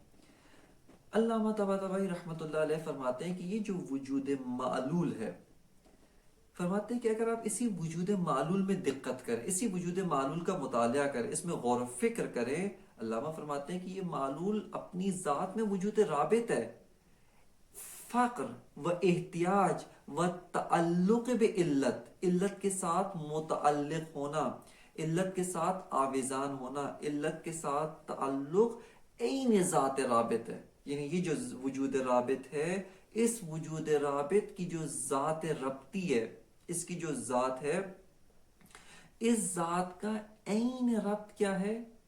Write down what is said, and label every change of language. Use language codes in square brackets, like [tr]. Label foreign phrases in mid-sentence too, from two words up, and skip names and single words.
[ur] علامہ طباطبائی [ar] رحمۃ اللہ علیہ [ur] فرماتے ہیں کہ یہ جو وجود معلول ہے، فرماتے ہیں کہ اگر آپ اسی وجود معلول میں دقت کریں، اسی وجود معلول کا مطالعہ کریں، اس میں غور و فکر کریں، علامہ فرماتے ہیں کہ یہ معلول اپنی ذات میں وجود رابط ہے، فقر و احتیاج و تعلق بے علت، علت کے ساتھ متعلق ہونا، علت کے ساتھ آویزان ہونا، علت کے ساتھ تعلق عین ذات رابط ہے، یعنی یہ جو وجود رابط ہے اس وجود رابط کی جو ذات ربطی ہے، اس کی جو ذات ہے، اس ذات کا عین ربط کیا ہے؟